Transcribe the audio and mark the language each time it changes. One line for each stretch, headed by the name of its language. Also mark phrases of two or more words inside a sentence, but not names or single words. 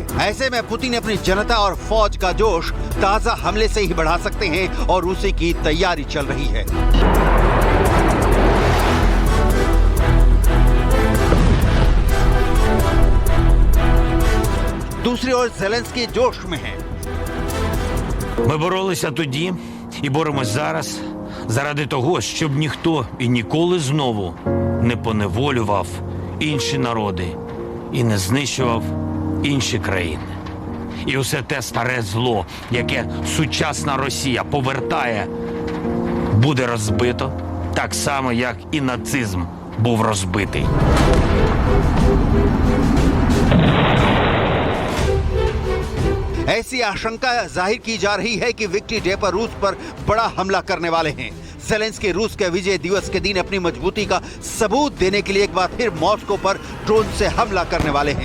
Hindi: ऐसे में पुतिन अपनी जनता और फौज का जोश ताजा हमले से ही बढ़ा सकते हैं और उसी की तैयारी चल रही है। दूसरी ओर ज़ेलेंस्की जोश में है।
Ukrainian: Ми боролися тоді і боремось зараз заради того, щоб ніхто і ніколи знову не поневолював інші народи і не знищував інші країни. І усе те старе зло, яке сучасна Росія повертає, буде розбито так само, як і нацизм був розбитий.
Hindi: ऐसी आशंका जाहिर की जा रही है कि विक्ट्री डे पर रूस पर बड़ा हमला करने वाले हैं। ज़ेलेंस्की रूस के विजय दिवस के दिन अपनी मजबूती का सबूत देने के लिए एक बार फिर मॉस्को पर ड्रोन से हमला करने वाले हैं।